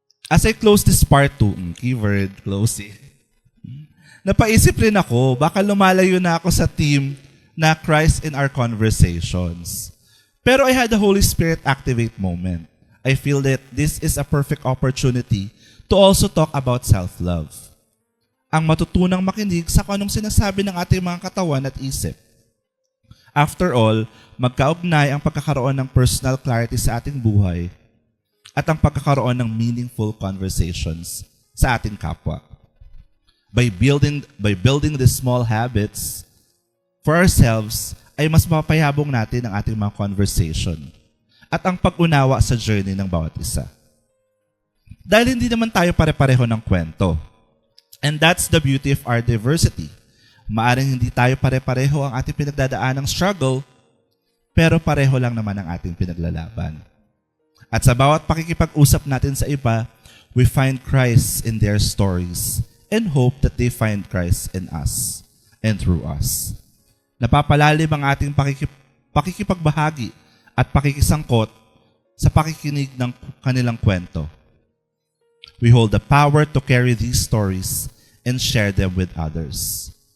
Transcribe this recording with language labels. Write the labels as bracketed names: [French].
[English] As I close this part 2, keyword, closing, [Filipino] napaisip rin ako, baka lumalayo na ako sa [English] theme na Christ in our conversations. Pero I had the Holy Spirit activate moment. I feel that this is a perfect opportunity to also talk about self-love. [Filipino] Ang matutunang makinig sa kung anong sinasabi ng ating mga katawan at isip. [English] After all, [Filipino] magkaugnay ang pagkakaroon ng personal clarity sa ating buhay at ang pagkakaroon ng meaningful conversations sa ating kapwa. [English] By building these small habits for ourselves, [Filipino] ay mas mapapayabong natin ang ating mga conversation at ang pag-unawa sa journey ng bawat isa. Dahil hindi naman tayo pare-pareho ng kwento. [English] And that's the beauty of our diversity. [Filipino] Maaring hindi tayo pare-pareho ang ating pinagdadaan ng struggle, pero pareho lang naman ang ating pinaglalaban. At sa bawat pakikipag-usap natin sa iba, [English] we find Christ in their stories and hope that they find Christ in us and through us. [Filipino] Napapalalim ang ating pakikipagbahagi at pakikisangkot sa pakikinig ng kanilang kwento. [English] We hold the power to carry these stories and share them with others.